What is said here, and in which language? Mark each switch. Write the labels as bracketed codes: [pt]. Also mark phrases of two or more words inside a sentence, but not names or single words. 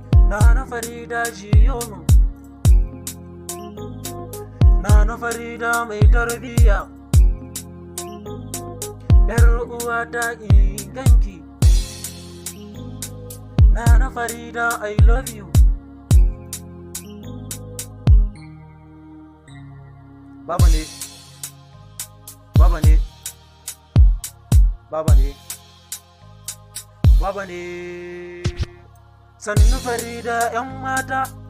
[ha] Nana Farida jiyo min. Nana Farida mai tarbiyya. Yar uwata in ganki. Nana Farida, [en] I love you. [ha] Baba ne. Baba ne. Baba ne. Baba ne. Sannu Farida, 'yan mata.